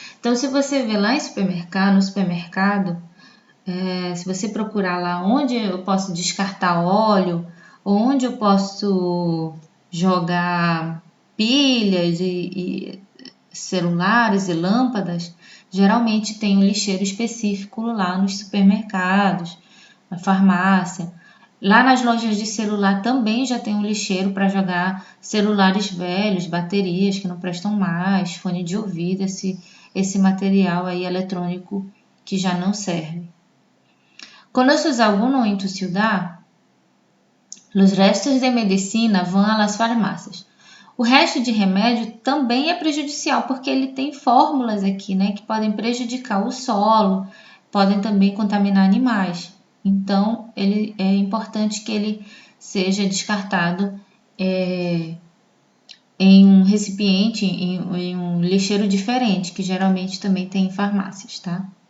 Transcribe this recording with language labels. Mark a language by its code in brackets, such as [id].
[pt] Então, se você vê lá no supermercado, se você procurar lá onde eu posso descartar óleo, onde eu posso jogar pilhas e celulares e lâmpadas, geralmente tem um lixeiro específico lá nos supermercados, na farmácia. Lá nas lojas de celular também já tem um lixeiro para jogar celulares velhos, baterias que não prestam mais, fone de ouvido, esse material aí eletrônico que já não serve. [es] ¿Conoces alguno en tu ciudad? Los restos de medicina vão a las farmácias. [pt] O resto de remédio também é prejudicial, porque ele tem fórmulas aqui, né, que podem prejudicar o solo, podem também contaminar animais. Então, ele é importante que ele seja descartado em um recipiente, em um lixeiro diferente, que geralmente também tem em farmácias, tá?